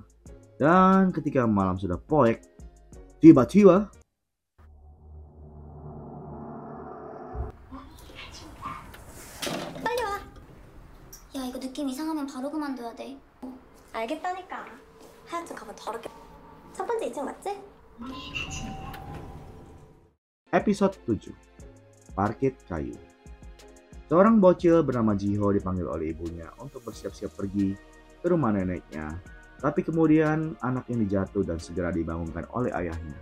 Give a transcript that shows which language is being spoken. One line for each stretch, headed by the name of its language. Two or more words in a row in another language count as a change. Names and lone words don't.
Indonesian: Dan ketika malam sudah
Sundanese: poek,
Indonesian: tiba-tiba
Korean: 빨리 와. 야, 이거 느낌 이상하면 바로 그만둬야 돼. 알겠다니까. 하여튼 가면 더럽게. 첫 번째 2층 맞지?
Indonesian: episode 7, Parkit Kayu. Seorang bocil bernama Jiho dipanggil oleh ibunya untuk bersiap-siap pergi ke rumah neneknya. Tapi kemudian anak ini jatuh dan segera dibangunkan oleh ayahnya.